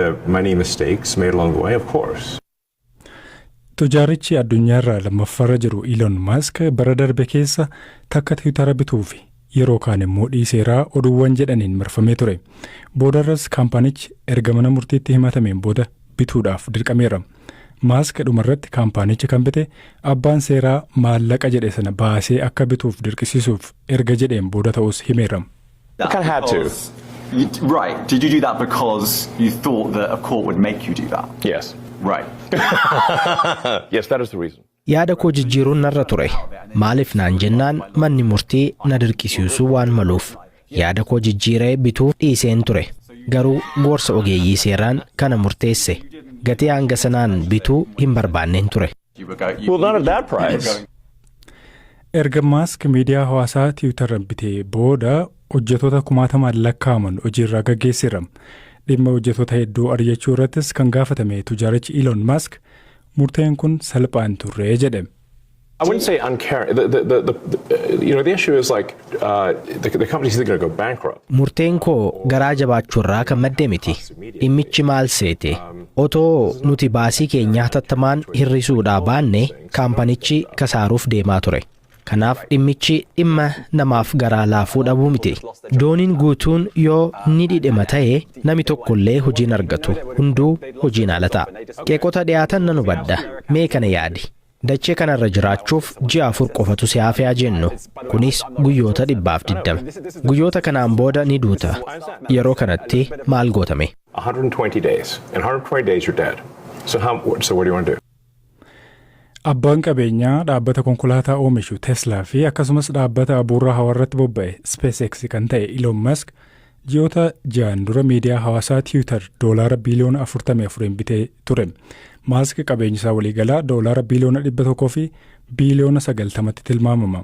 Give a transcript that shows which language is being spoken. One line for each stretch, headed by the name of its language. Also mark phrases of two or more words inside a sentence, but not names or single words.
Oromo: Tujaarichi addunyaarraa lammaffaarra jiru Elon Musk bara darbe keessa takka Tiwiitara bituufi yeroo kaan immoo dhiiseeraa oduuwwan jedhaniin marfamee ture. Boodarras kaampaanichi erga mana murtiitti himatameen booda bituudhaaf dirqameera. Musk dhumarratti kaampaanichi kan bite abbaan seeraa maallaqa jedhe sana baasee akka bituuf dirqisiisuuf erga jedheen booda ta'us himeera.
English: Kind of had to. Right. Did you do that because you thought that a court would make you do that? Yes. Right. Yes, that is the reason.
Oromo: Yaada koo jijjiiruun narra ture. Maaliif naan jennaan manni murtii na dirqisiisuu waan maluuf. Yaada koo jijjiiree bituuf dhiiseen ture. Garuu gorsa ogeeyyii seeraan kana murteesse. Gatii hanga sanaan bituu hin barbaanneen ture.
English: Well, not at that price.
Oromo: Erga Maask miidiyaa hawaasaa Tiwiitarran bitee booda hojjettoota 10,000 lakkaa'aman hojiirraa gaggeessiram. Dhimma hojjettoota hedduu ari'achuu irrattis kan gaafatame tujaarichi Elon Musk murteen kun salphaan turre jedhe.
English: I wouldn't say uncaring. The issue is like the company's either going to go bankrupt.
Oromo: Murteen koo garaa jabaachuurraa kan madde miti. Dhimmichi maal seete? Otoo nuti baasii keenya hatattamaan hir'isuudhaa baanne kaampanichi kasaaruuf deemaa ture. Kanaaf dhimmichi dhimma namaaf garaa laafuu dhabuu miti. Dooniin guutuun yoo ni dhidhima ta'e nami tokkollee hojiin argatu. Hunduu hojiin ala ta'a. Qeeqota dhiyaatan nan hubadha. Mee kana yaadi. Dachee kanarra jiraachuuf ji'a 4 qofatu si hafee jennu. Kunis guyyoota 120. Guyyoota kanaan booda ni duuta. Yeroo kanatti maal gootame?
English: 120 days. In 120 days you're dead. So what do you want to do?
Oromo: Abbaan qabeenyaa dhaabbata konkolaataa oomishu Tesla fi akkasumas dhaabbata abuurraa hawaarratti bobba'e SpaceX kan ta'e Elon Musk ji'oota 6 dura miidiyaa hawaasaa Twitter $4 biliyoona 44 bitee ture. Musk qabeenyisaa waliigalaa $1 biliyoona 100 fi biliyoona 90tti tilmaamama.